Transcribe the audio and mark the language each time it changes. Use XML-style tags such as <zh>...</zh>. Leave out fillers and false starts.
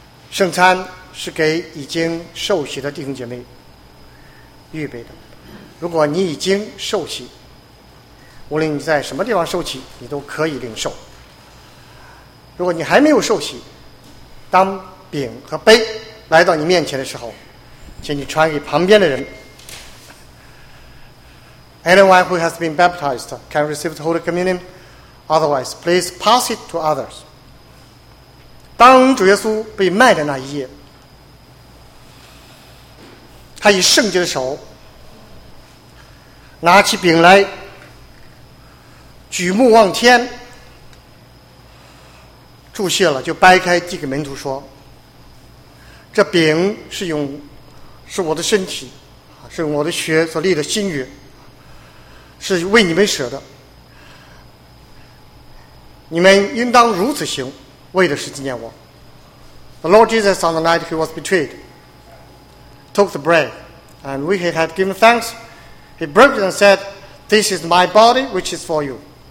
<zh>圣餐是给已经受洗的弟兄姐妹预备的，如果你已经受洗，无论你在什么地方受洗，你都可以领受。如果你还没有受洗，当饼和杯来到你面前的时候，请你传给旁边的人。</zh> <en>Anyone who has been baptized can receive the Holy Communion Otherwise, please pass it to others.</en> <zh>当主耶稣被卖的那一夜，他以圣洁的手拿起饼来，举目望天，祝谢了，就掰开递给门徒说：“这饼是用，是我的身体，是用我的血所立的新约，是为你们舍的。你们应当如此行，为的是纪念我。”</zh> <en>The Lord Jesus, on the night he was betrayed, took the bread, and when he had given thanks, he broke it and said, "This is my body, which is for you.</en>